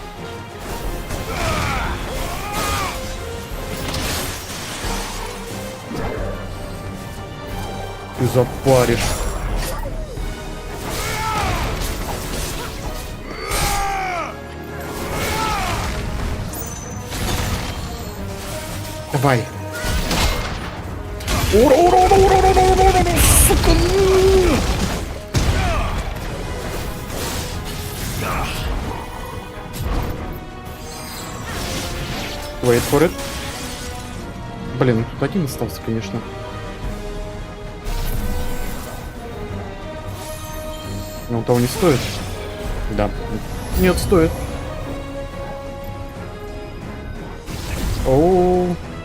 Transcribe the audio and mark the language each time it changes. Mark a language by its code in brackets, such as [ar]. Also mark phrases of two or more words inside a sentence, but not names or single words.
[ru] Ты запаришь. Давай. Ура, ура, ура, ура, ура, ура, ура, ура, сука. [en] Wait for it. [ru] Блин, тут один остался, конечно. Но он того не стоит. Да. Нет, стоит. Оу.